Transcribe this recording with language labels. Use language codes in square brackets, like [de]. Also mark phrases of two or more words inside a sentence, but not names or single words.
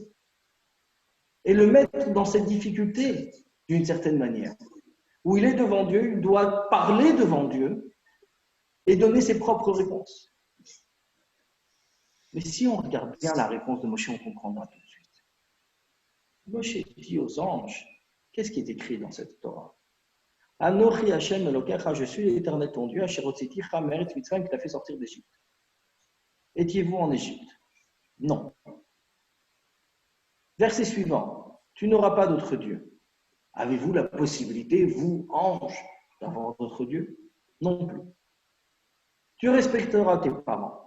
[fr] Et le mettre dans cette difficulté, d'une certaine manière, où il est devant Dieu, il doit parler devant Dieu et donner ses propres réponses. Mais si on regarde bien la réponse de Moshe, on comprendra tout de suite. Moshe dit aux anges, qu'est-ce qui est écrit dans cette Torah? [he] אנכי השם אלוקיך, [fr] je suis l'Éternel ton Dieu, [he] אשר הוצאתיך מארץ מצרים, [fr] qui t'a fait sortir d'Égypte. Étiez-vous en Égypte? Non. Verset suivant, tu n'auras pas d'autre Dieu. Avez-vous la possibilité, vous, anges, d'avoir d'autre Dieu? Non plus. Tu respecteras tes parents.